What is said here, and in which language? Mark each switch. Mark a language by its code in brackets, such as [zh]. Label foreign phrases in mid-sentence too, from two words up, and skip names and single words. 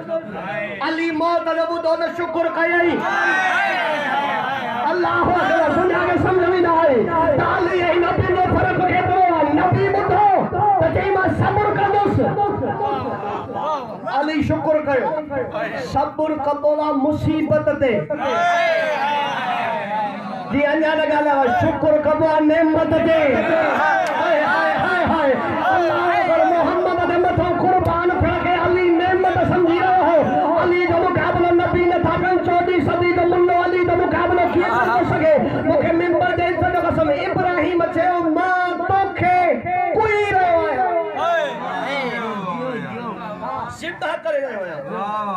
[sd] अली मौत जो ॿुधो त शुक्र कयई। [ar] الله أكبر [sd] दुनिया खे समझ में न आई त अली ऐं नबी जो फ़र्क़ु केतिरो आहे। नबी ॿुधो त चई मां सब्र कंदुसि। अली शुक्र कयो। सब्र कबो आहे मुसीबत ते जी अञा न ॻाल्हायो शुक्र कबो आहे नेमत ते। हाय हाय हाय हाय [ar] الله أكبر [sd] मोहम्मद जे मथां कुर्बान थिया के अली नेमत समझी रहियो हो। अली जो मुक़ाबिलो नबी न था कनि। 14 सदी जो मुल्लो अली जो मुक़ाबिलो कीअं थो सघे। मूंखे मिंबर जे इज़त जो कसम इब्राहिम चयो मां तोखे कोई रहियो आहियां सिधा करे रहियो आहियां।